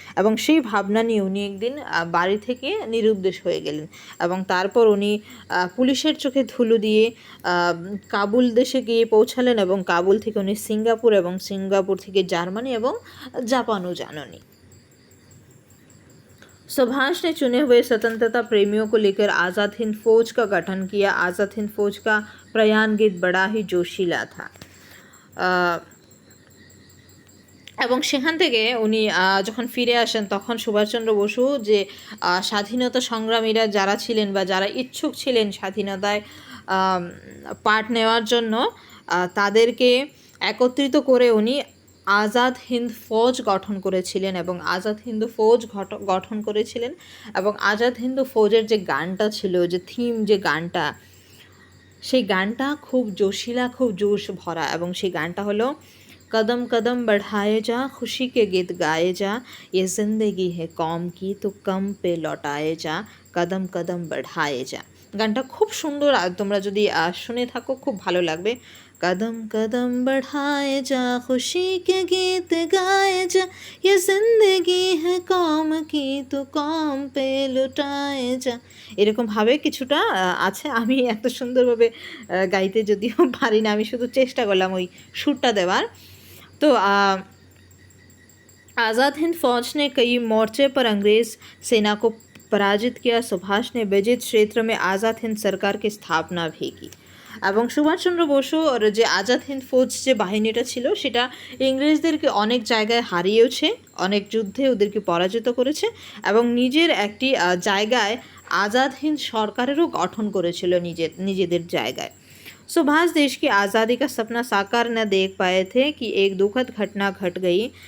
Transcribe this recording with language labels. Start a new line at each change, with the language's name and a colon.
Bangla: এবং সেই ভাবনা নিয়ে উনি একদিন বাড়ি থেকে নিরুদ্দেশ হয়ে গেলেন এবং তারপর উনি পুলিশের চোখে ধুলো দিয়ে কাবুল দেশে গিয়ে পৌঁছালেন এবং কাবুল থেকে উনি সিঙ্গাপুর এবং সিঙ্গাপুর থেকে জার্মানি এবং জাপানও জানানি।
Hindi: सुभाष ने चुने हुए स्वतंत्रता प्रेमियों को लेकर आज़ाद हिंद फौज का गठन किया। आज़ाद हिंद फौज का प्रयाण गीत बड़ा ही जोशीला था
Bangla: এবং সেখান থেকে উনি যখন ফিরে আসেন তখন সুভাষচন্দ্র বসু যে স্বাধীনতা সংগ্রামীরা যারা ছিলেন বা যারা ইচ্ছুক ছিলেন স্বাধীনতায় পার্ট নেওয়ার জন্য তাদেরকে একত্রিত করে উনি আজাদ হিন্দ ফৌজ গঠন করেছিলেন এবং আজাদ হিন্দ ফৌজ গঠন করেছিলেন এবং আজাদ হিন্দ ফৌজের যে গানটা ছিল, যে থিম, যে গানটা, সেই গানটা খুব জোশিলা, খুব জোশ ভরা এবং সেই গানটা হলো
Hindi: कदम कदम बढ़ाए जा,
Bangla: खुशी के गीत गाए जा, ये ज़िंदगी है कौम की तो कम पे लौटाए जा, कदम कदम बढ़ाए जा। গানটা খুব সুন্দর, আর তোমরা যদি শুনে থাকো খুব ভালো লাগবে।
Hindi: कदम कदम बढ़ाए जा, खुशी के गीत गाए जा, ये ज़िंदगी है कौम की तो कौम पे लौटाए जा।
Bangla: এরকমভাবে কিছুটা আছে। আমি এত সুন্দরভাবে গাইতে যদিও পারি না, আমি শুধু চেষ্টা করলাম ওই সুরটা দেওয়ার।
Hindi: तो आज़ाद हिंद फौज ने कई मोर्चे पर अंग्रेज़ सेना को पराजित किया। सुभाष ने विजित क्षेत्र में आज़ाद हिंद सरकार की स्थापना भी की
Bangla: এবং সুভাষচন্দ্র বসু যে আজাদ হিন্দ ফৌজ যে বাহিনীটা ছিল সেটা ইংরেজদেরকে অনেক জায়গায় হারিয়েছে, অনেক যুদ্ধে ওদেরকে পরাজিত করেছে এবং নিজের একটি জায়গায় আজাদ হিন্দ সরকারেরও গঠন করেছিল নিজেদের জায়গায়।
Hindi: सुभाष देश की आज़ादी का सपना साकार न देख पाए थे कि एक दुखद घटना घट गई।